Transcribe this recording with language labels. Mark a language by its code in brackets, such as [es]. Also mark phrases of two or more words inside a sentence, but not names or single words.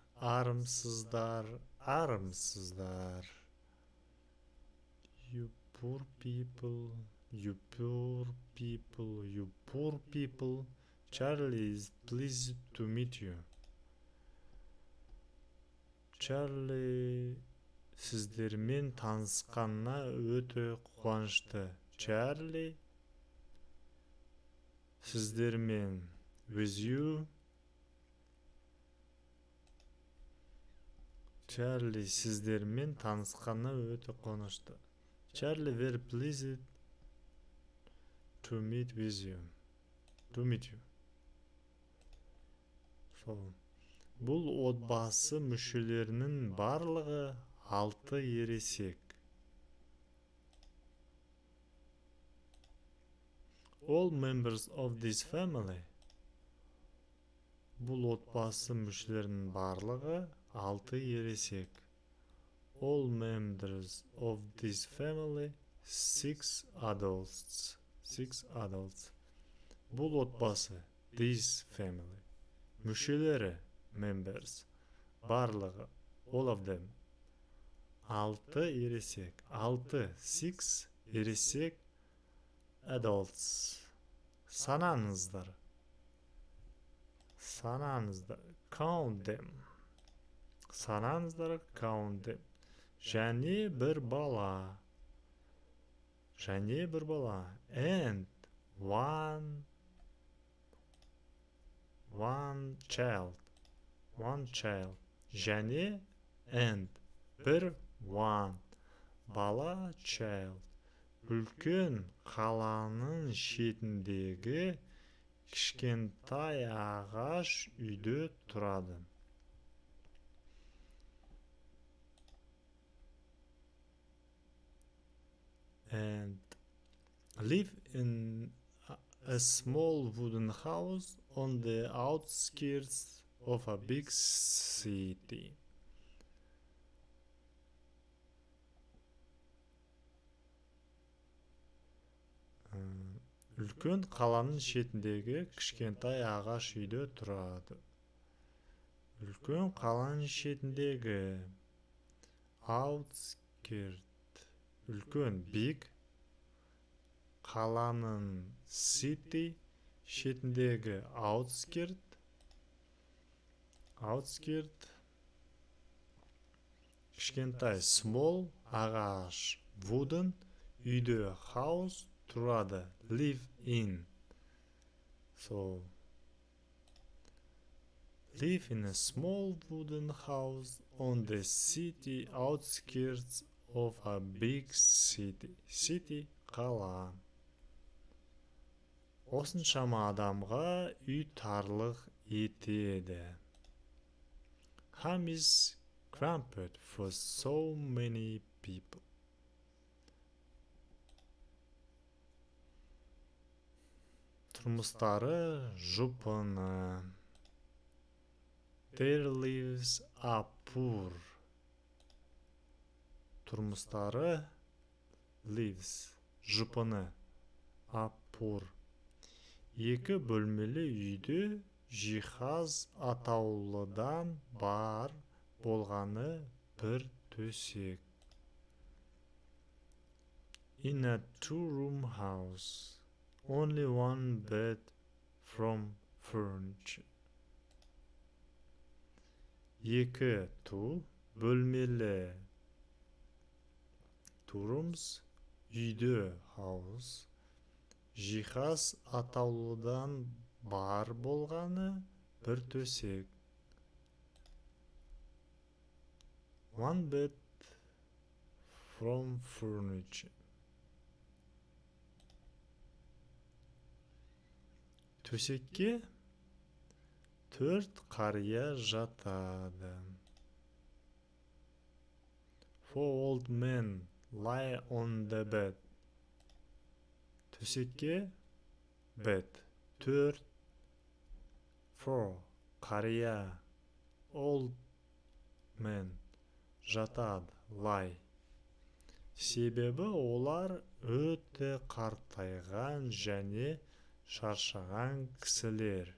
[en] You poor people. Charlie is pleased to meet you. [kk] Charlie сіздермен танысқанына өте қуанышты. Чарли, сіздермен, [en] with you. [kk] Чарли, сіздермен танысқанына өте қуанышты. [en] Charlie, very pleased to meet with you. To meet you. So, [kk] бұл отбасы мүшелерінің барлығы 6 ересек. [en] All members of this family. [kk] Бұл отбасы мүшелерінің барлығы 6 ересек. [en] All members of this family, 6 adults. 6 adults. [kk] Бұл отбасы, [en] this family. Мүшелері, members. Барлығы, all of them. [kk] 6 ересек. 6 ересек adults. [en] Санаңыздар. Count them. Санаңыздар, count them. [kk] Және бір бала. [en] And one child. [kk] Және and бір one бала, child. Үлкен қаланың шетіндегі кішкентай ағаш үйде тұрады. [en] And live in a small wooden house on the outskirts of a big city. [kk] Үлкен қаланың шетіндегі кішкентай ағаш үйде тұрады. Үлкен қаланың шетіндегі outskirt. Үлкен, big, қаланың city, шетіндегі outskirt, кішкентай small, ағаш, wooden, үйде house, тұрады, [en] live in. So, live in a small wooden house on the city outskirts of a big city. City, [kk] қала. Осыншама адамға үй тарлық етеді. [en] Home is cramped for so many people. [kk] Тұрмыстары жұпыны. [en] Their lives are poor. [kk] Тұрмыстары lives, жұпыны, [en] are poor. [kk] 2 бөлмелі үйде жиһаз атаулыдан бар болғаны бір төсек. [en] In a 2-room house, only 1 bed from furniture. [kk] 2 бөлмелі 2 rooms, үйде house, жиһаз атаулыдан бар болғаны бір төсек. [en] 1 bed from furniture. [kk] Төсекке 4 қария жатады. [en] 4 old men lie on the bed. [kk] Төсекке bed 4 қария [en] old men [kk] жатады, lie. Себебі олар өте қартайған және шаршаған кісілер.